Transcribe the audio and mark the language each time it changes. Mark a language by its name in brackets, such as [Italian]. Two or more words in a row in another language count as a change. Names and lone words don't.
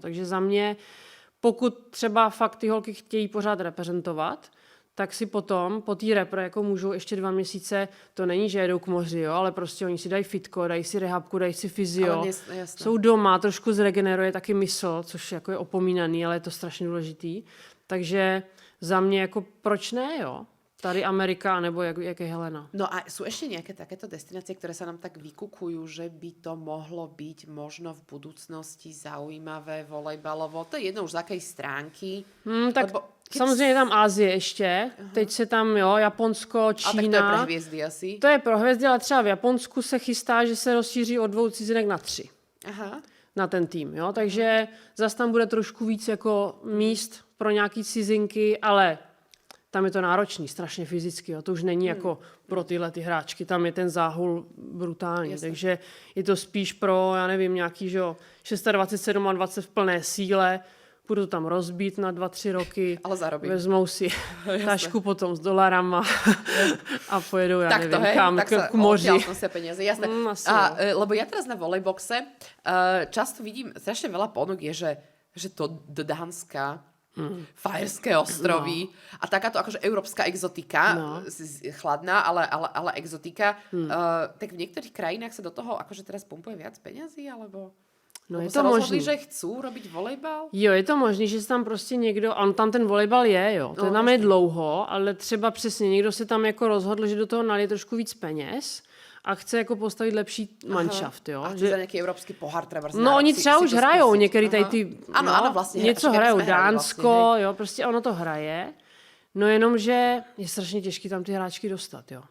[Czech] Takže za mě, pokud třeba fakt ty holky chtějí pořád reprezentovat, tak si potom po té repre jako můžou ještě 2 měsíce, to není, že jedou k moři, jo, ale prostě oni si dají fitko, dají si rehabku, dají si fyzio, jsou doma, trošku zregeneruje taky mysl, což jako je opomínaný, ale je to strašně důležitý. Takže za mě jako proč ne, jo? Tady Amerika, nebo jak je Helena. [Slovak] No a sú ešte nejaké takéto destinácie, ktoré sa nám tak vykukujú, že by to mohlo byť možno v budúcnosti zaujímavé volejbalovo? To je jedno už z akej stránky. [Czech] Tak samozřejmě tam Ázie ještě. Teď se tam, jo, Japonsko, Čína. A tak to je pro hvězdy asi? To je pro hvězdy, ale třeba v Japonsku se chystá, že se rozšíří od 2 cizinek na 3. Na ten tým, jo. Takže zase tam bude trošku víc jako míst pro nějaký cizinky, ale tam je to náročný, strašně fyzicky. Jo. To už není jako pro tyhle ty hráčky, tam je ten záhul brutální. [Slovak] Jasne. [Czech] Takže je to spíš pro, já nevím, nějaký, že 26, 27 v plné síle, půjdu tam rozbít na 2-3 roky, [Slovak] ale zarobím. [Czech] Vezmou si tašku potom s dolarama a pojedou, [Slovak] ja neviem, [Czech] kam, k moři. [Slovak] Tak sa peniaze, jasné. Lebo ja teraz na volejboxe často vidím, strašne veľa ponúk je, že to do Dánska, Fajerské ostrovy a takáto akože európska exotika, chladná, ale exotika, tak v niektorých krajinách sa do toho akože teraz pumpuje viac peňazí, alebo... [Czech] No je to možný. [Slovak] že chcú robiť volejbal? [Czech] Jo, je to možný, že se tam prostě někdo, on tam ten volejbal je, jo, to tam je dlouho, ale třeba přesně někdo se tam jako rozhodl, že do toho nalije trošku víc peněz a chce jako postavit lepší manšaft, jo. A chce za nějaký evropský pohár třeba. No oni třeba už hrajou, některý tady ty, ano, vlastně, něco hrajou, Dánsko, vlastně, jo, prostě ono to hraje, no jenom, že je strašně těžký tam ty hráčky dostat, jo.